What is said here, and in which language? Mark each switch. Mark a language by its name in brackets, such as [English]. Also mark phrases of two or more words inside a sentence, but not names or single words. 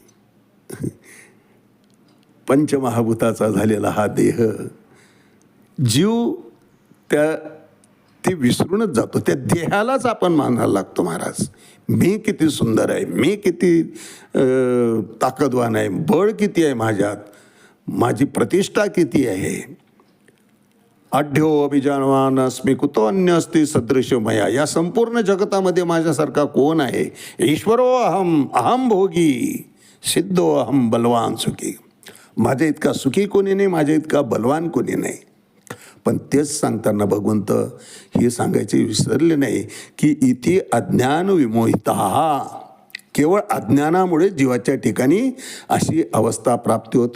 [Marathi] पंचमहाभूताचा झालेला हा देह, जीव ते विसरूनच जातो. त्या देहालाच आपण मानायला लागतो. महाराज, मी किती सुंदर आहे, मी किती ताकदवान आहे, बळ किती आहे माझ्यात, माझी प्रतिष्ठा किती आहे. [Sanskrit] आढ्यो अभिजानवान अस्मि कुतो अन्य अस्ति सदृश मया. [Marathi] या संपूर्ण जगतामध्ये माझ्यासारखा कोण आहे. [Sanskrit] ईश्वरो अहम अहम भोगी सिद्धो अहम बलवान सुखी. [Marathi] माझ्या इतका सुखी कोणी नाही, माझ्या इतका बलवान कोणी नाही. पण तेच सांगताना भगवंत हे सांगायचे विसरले नाही की [Sanskrit] इति अज्ञान विमोहिता. [Marathi] केवळ अज्ञानामुळे जीवाच्या ठिकाणी अशी अवस्था प्राप्ती होते.